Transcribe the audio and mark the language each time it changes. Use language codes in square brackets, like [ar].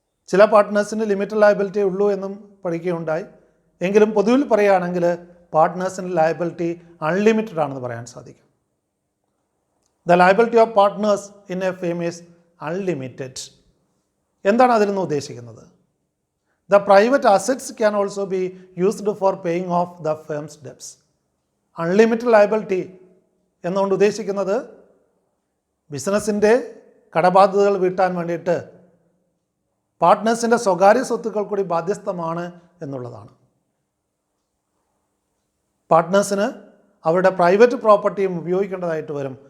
[ml] ചില പാർട്ട്നേഴ്സിന് limited liability ഉള്ളൂ എന്നും പഠിക്കുകയുണ്ടായി. എങ്കിലും പൊതുവിൽ പറയുകയാണെങ്കിൽ പാർട്ട്നേഴ്സിന് ലയബിലിറ്റി അൺലിമിറ്റഡ് ആണെന്ന് പറയാൻ സാധിക്കും. [en] The liability of partners in a firm is unlimited. [ml] എന്താണ് അതിൽ നിന്ന് ഉദ്ദേശിക്കുന്നത്? [en] The private assets can also be used for paying off the firm's debts. [ml] Unlimited liability എന്നുകൊണ്ട് ഉദ്ദേശിക്കുന്നത് ബിസിനസ്സിൻ്റെ കടബാധ്യതകൾ വീട്ടാൻ വേണ്ടിയിട്ട് പാർട്ട്നേഴ്സിൻ്റെ സ്വകാര്യ സ്വത്തുക്കൾ കൂടി ബാധ്യസ്ഥമാണ് എന്നുള്ളതാണ്. പാർട്ട്നേഴ്സിന് അവരുടെ പ്രൈവറ്റ് പ്രോപ്പർട്ടിയും ഉപയോഗിക്കേണ്ടതായിട്ട് വരും.